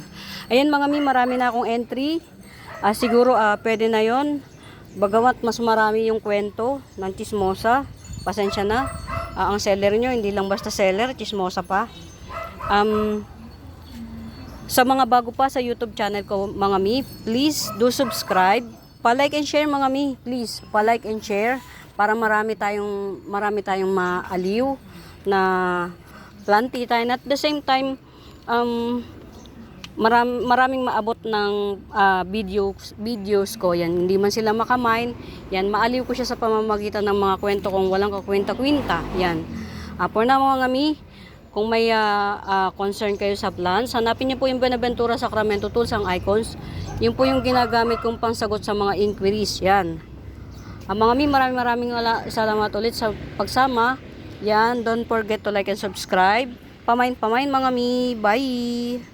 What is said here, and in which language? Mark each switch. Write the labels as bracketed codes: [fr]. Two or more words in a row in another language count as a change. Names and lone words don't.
[tl] Ayan mga mi, marami na akong entry. Siguro pwede na yon. Bagamat mas marami yung kwento ng chismosa. Pasensya na. Ang seller nyo, hindi lang basta seller, chismosa pa. Sa mga bago pa sa YouTube channel ko mga mi, [en] please do subscribe. [tl] Pa-like and share mga mi, please. Pa- [en] like and share [tl] para marami tayong maaliw na planti tayo. [en] At the same time, [tl] maraming maabot ng videos ko. Yan, hindi man sila makamain. Yan, maaliw ko siya sa pamamagitan ng mga kwento kung walang kakwenta-kwenta. Yan. For now mga mi, kung may concern kayo sa plans, hanapin niyo po yung Benaventura Sacramento Tools, ang icons. Yun po yung ginagamit kong pangsagot sa [en] mga inquiries. [tl] Yan. Mga mi, maraming salamat ulit sa pagsama. Yan, [en] don't forget to like and subscribe. [tl] Pamain mga mi. Bye!